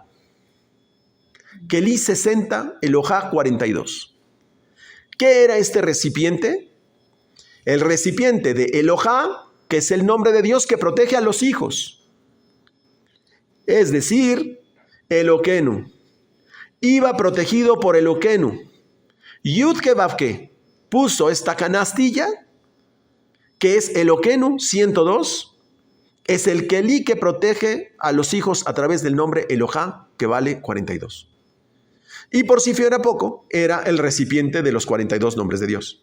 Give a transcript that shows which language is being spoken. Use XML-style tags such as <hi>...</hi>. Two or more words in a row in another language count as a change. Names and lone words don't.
<es>Keli 60, Elohá 42. ¿Qué era este recipiente? El recipiente de Elohá, que es el nombre de Dios que protege a los hijos. Es decir, Eloquenu. Iba protegido por Eloquenu. Yud-Ke-Vav-Ke puso esta canastilla, que es Eloquenu 102. Es el Keli que protege a los hijos a través del nombre Elohá, que vale 42. Y por si fuera poco, era el recipiente de los 42 nombres de Dios.</es>